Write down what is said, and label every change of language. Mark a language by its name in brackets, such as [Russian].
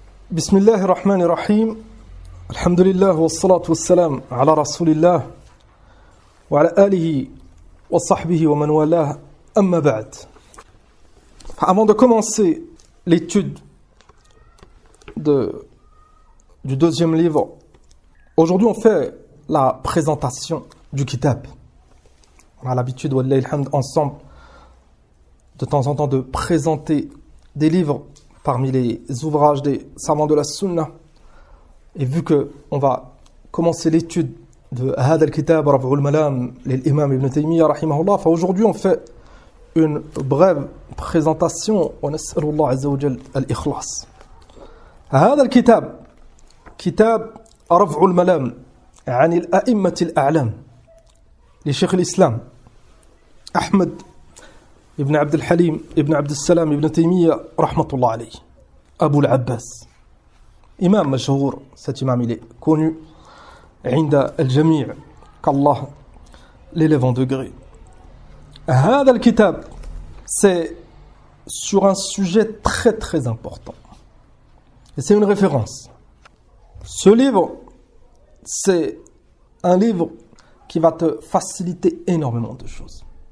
[Arabic] بسم الله الرحمن الرحيم الحمد لله والصلاة والسلام على رسول الله وعلى آله وصحبه ومن والاه أما بعد. [French] Avant de commencer l'étude du deuxième livre, aujourd'hui on fait la présentation du kitab. On a l'habitude, wallahi alhamd, ensemble, de temps en temps, de présenter des livres parmi les ouvrages des savants de la Sunna. Et vu qu'on va commencer l'étude de Hada al-Kitab, Raf'ul Malam, l'imam Ibn Taymiyyah, rahimahullah, aujourd'hui on fait une brève présentation. [Arabic] On nas'alullah azza wa jal al-ikhlas. Hada al-Kitab, Kitab Raf'ul Malam, عن الأئمة الأعلام لشيخ الإسلام أحمد ابن عبد الحليم ابن عبد السلام ابن تيمية رحمة الله عليه أبو العباس إمام مشهور. [French] Cet imam il est connu [Arabic] عند الجميع [French] qu'Allah l'élève en degré. [Arabic] هذا الكتاب [French] c'est sur un sujet très très important et c'est une référence. Ce livre c'est un livre qui va te faciliter énormément de choses.